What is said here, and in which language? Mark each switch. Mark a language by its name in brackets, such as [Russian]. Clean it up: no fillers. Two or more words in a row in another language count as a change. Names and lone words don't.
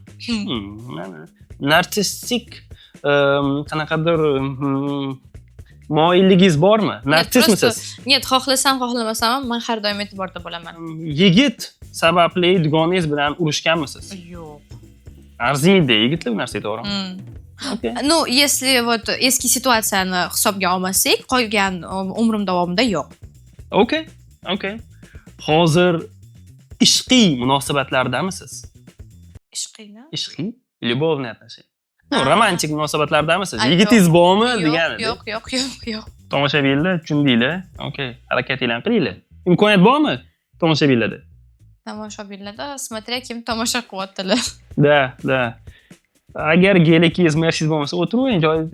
[Uzbek] Narsistik qanaqadir moyilligingiz bormi? Narsistmisiz? Нет, xohlasam, xohlamasam, men har doim e'tiborda bo'laman. Yigit sababli dugonangiz bilan urushganmisiz? Yo'q. Arziydi yigitlar bu narsaga, to'g'rimi? Okay. [Russian] Ну, если вот [Uzbek] eski situatsiyani hisobga olmasak, qolgan umrim davomida yo'q. Okay. Hozir ishqiy munosabatlardamisiz? Ishqiymi? Ishqiy? [Russian] Любовный отношения. [Uzbek] Romantik munosabatlardamisiz? Yigitingiz bormi degani? Yo'q. Tomoshabinlar, tushundinglar. Okay, harakatinglarni qilinglar. Imkoniyat bormi? tomoshabinlarda. Tomoshabinlarda смотря kim tomosha qilyaptilar. Da. Agar gelikingiz Mercedes bo'lmasa, o'tiring joyingizda.